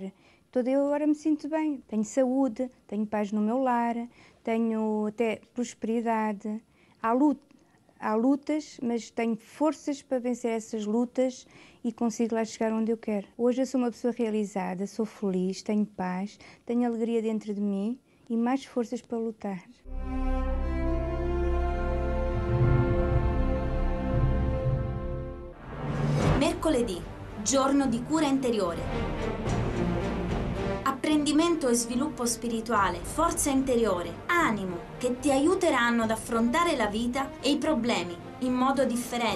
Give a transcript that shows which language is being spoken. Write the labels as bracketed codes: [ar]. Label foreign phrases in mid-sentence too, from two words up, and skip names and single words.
[pt] Toda eu agora me sinto bem, tenho saúde, tenho paz no meu lar, tenho até prosperidade. Há lutas, mas tenho forças para vencer essas lutas e consigo lá chegar onde eu quero. Hoje eu sou uma pessoa realizada, sou feliz, tenho paz, tenho alegria dentro de mim e mais forças para lutar. [it] Mercoledì, giorno di cura interiore. Apprendimento e sviluppo spirituale, forza interiore, animo che ti aiuteranno ad affrontare la vita e i problemi in modo differente.